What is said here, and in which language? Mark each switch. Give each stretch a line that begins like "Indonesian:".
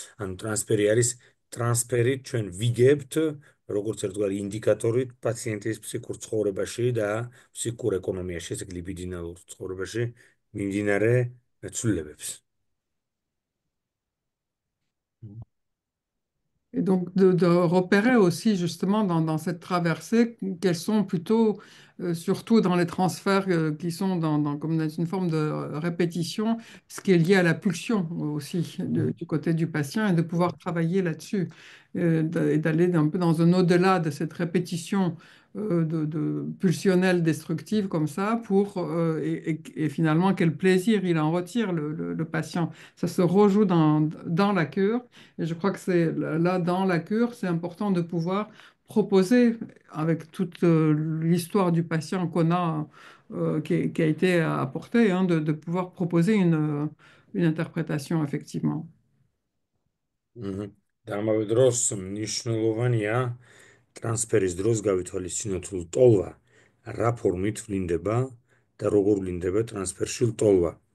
Georgian: ანუ ტრანსფერი არის ტრანსფერი ჩვენ ვიგებთ როგორც ერთგვარი ინდიკატორი პაციენტის ფსიქურ ცხოვრებაში და ფსიქურ ეკონომიაში, ესე ლიბიდინალურ ცხოვრებაში მიმდინარე ცვლილებებს.
French: Et donc de repérer aussi justement dans cette traversée quels sont plutôt, surtout dans les transferts qui sont comme dans une forme de répétition, ce qui est lié à la pulsion aussi du côté du patient et de pouvoir travailler là-dessus et d'aller un peu dans un au-delà de cette répétition de pulsionnelle destructive comme ça et finalement quel plaisir il en retire le patient. Ça se rejoue dans la cure. Et je crois que c'est là, dans la cure, c'est important de pouvoir proposer, avec toute l'histoire du patient qu'on a, qui a été apportée, hein, de pouvoir proposer une interprétation, effectivement. მჰმ.
Georgian: და ამავე დროს მნიშვნელოვანია ტრანსფერის დროს გავითვალისწინოთ ლტოლვა რა ფორმით ვლინდება და როგორ ვლინდება ტრანსფერში ლტოლვა.